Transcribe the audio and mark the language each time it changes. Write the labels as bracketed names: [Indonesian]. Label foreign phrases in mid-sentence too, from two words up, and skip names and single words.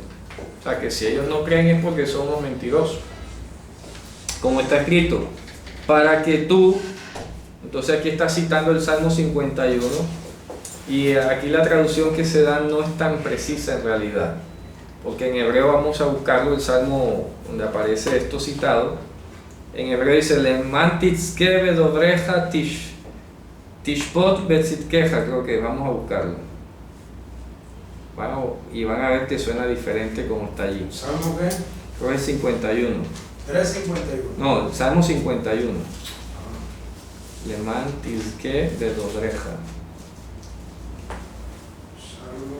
[Spanish] O sea, que si ellos no creen es porque son unos mentirosos, como está escrito, para que tú. Entonces aquí está citando el Salmo 51, y aquí la traducción que se da no es tan precisa en realidad, porque en hebreo vamos a buscarlo, el Salmo donde aparece esto citado. En hebreo dice: [Hebrew] למען תצדק בדברך תשפוט בצדקך. [Spanish] Creo que vamos a buscarlo. Y van a ver que suena diferente como está allí. ¿Salmo qué? Creo que es 51. 351. No, Salmo 51. [Hebrew] למען תצדק בדברך. [Spanish] Salmo.